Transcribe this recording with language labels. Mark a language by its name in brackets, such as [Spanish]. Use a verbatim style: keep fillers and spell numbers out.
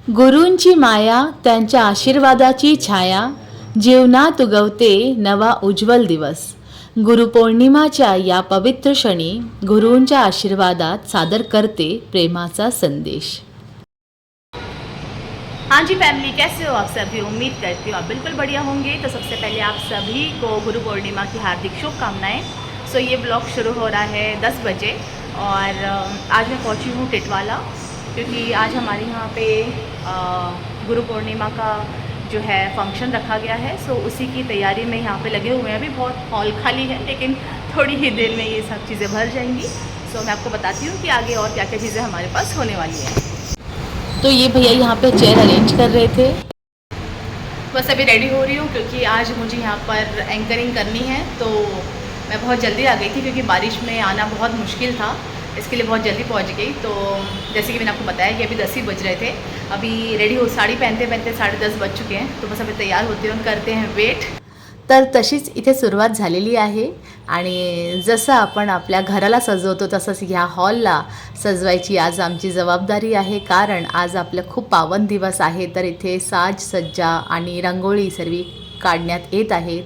[Marathi] गुरूंची माया, त्यांच्या आशीर्वादाची छाया, जीवनात उगवते नवा उज्ज्वल दिवस. गुरुपौर्णिमाच्या या पवित्र क्षणी गुरूंच्या आशीर्वादात सादर करते प्रेमाचा संदेश. [Hindi] हाँ जी फैमिली, कैसे हो आप सभी? उम्मीद करती हूँ आप बिल्कुल बढ़िया होंगे. तो सबसे पहले आप सभी को गुरु पूर्णिमा की हार्दिक शुभकामनाएं. सो ये ब्लॉग शुरू हो रहा है दस बजे और अ, आज मैं पहुंची हूँ टिटवाला, क्योंकि आज हमारे यहाँ पे अ, गुरु पूर्णिमा का जो है फंक्शन रखा गया है. सो उसी की तैयारी में यहाँ पे लगे हुए हैं. अभी बहुत हॉल खाली है, लेकिन थोड़ी ही देर में ये सब चीज़ें भर जाएंगी. सो मैं आपको बताती हूँ कि आगे और क्या क्या चीज़ें हमारे पास होने वाली हैं. तो ये भैया यहाँ पे चेयर अरेंज कर रहे थे. बस अभी रेडी हो रही हूँ, क्योंकि आज मुझे यहाँ पर एंकरिंग करनी है. तो मैं बहुत जल्दी आ गई थी, क्योंकि बारिश में आना बहुत मुश्किल था. इसके लिए बहुत जल्दी पहुँच गई. तो जैसे कि मैंने आपको बताया कि अभी दस ही बज रहे थे. अभी रेडी हो, साड़ी पहनते पहनते साढ़े दस बज चुके हैं. तो बस अभी तैयार होते हैं, करते हैं वेट. [Marathi] तर तशीच इथे सुरुवात झालेली आहे. आणि जसं आपण आपल्या घराला सजवतो तसंच ह्या हॉलला सजवायची आज आमची जबाबदारी आहे, कारण आज आपलं खूप पावन दिवस आहे. तर इथे साज सज्जा आणि रांगोळी सर्व काढण्यात येत आहे.